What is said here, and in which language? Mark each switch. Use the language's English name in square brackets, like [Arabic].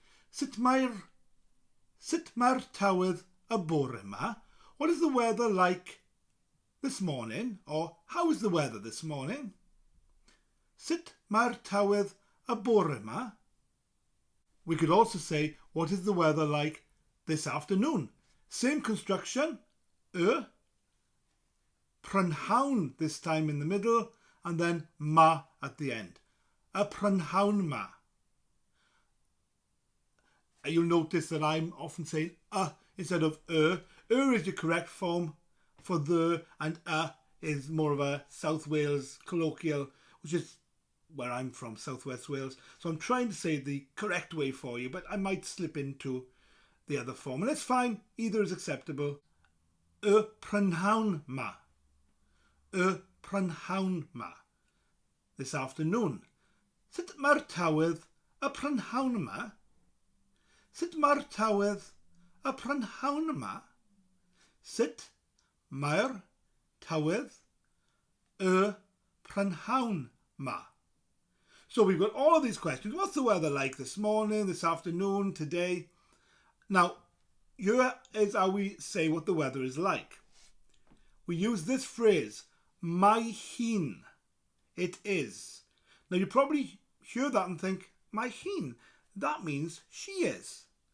[Welsh] Sut mae'r tywydd y bore yma? [English] What is the weather like this morning? Or how is the weather this morning? [Welsh] Sut mae'r tywydd y bore yma? [English] We could also say, what is the weather like this afternoon? Same construction, Prynhawn this time in the middle, and then ma at the end. [Welsh] A Prynhawn ma. [English] You'll notice that I'm often saying instead of is the correct form for the, and is more of a South Wales colloquial, which is where I'm from, South West Wales. So I'm trying to say the correct way for you, but I might slip into the other form. And it's fine, either is acceptable. [Welsh] Y Prynhawn ma. Y Prynhawn ma. [English] This afternoon. [Welsh] Sut mae'r tywydd y Prynhawn yma? Sut mae'r tywydd y Prynhawn yma? Sut mae'r tywydd y Prynhawn yma? [English] So we've got all of these questions. What's the weather like this morning, this afternoon, today? Now, here is how we say what the weather is like. We use this phrase, [Welsh] mae hi'n. [English] It is. Now, you probably hear that and think, [Welsh] mae hi'n, [English] that means she is.